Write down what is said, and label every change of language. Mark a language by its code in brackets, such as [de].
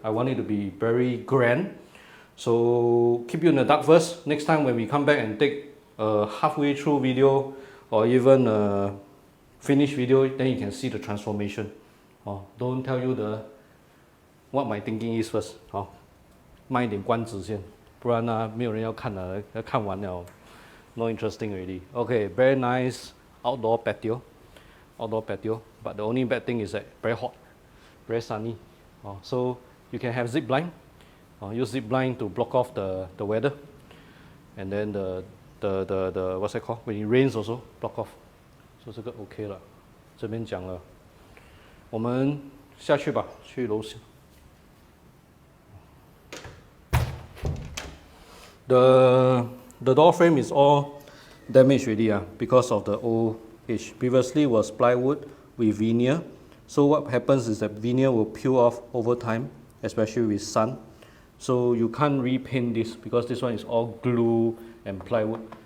[en] I want it to be very grand. So keep you in the dark first. Next time when we come back and take a halfway through video or even a finished video, then you can see the transformation. Don't tell you what my thinking is first. [zh] 卖一点关子先，不然没有人要看了，看完了 [en] no interesting already. Okay, very nice outdoor patio. But the only bad thing is that very hot, very sunny. So you can have zip blind. Use zip blind to block off the weather, and then the what's that called? When it rains also block off. [zh] So 这个 OK 了，这边讲了，我们下去吧，去楼下。 [en] The door frame is all damaged already because of the old age. Previously was plywood with veneer. So what happens is that veneer will peel off over time, especially with sun. So you can't repaint this because this one is all glue and plywood.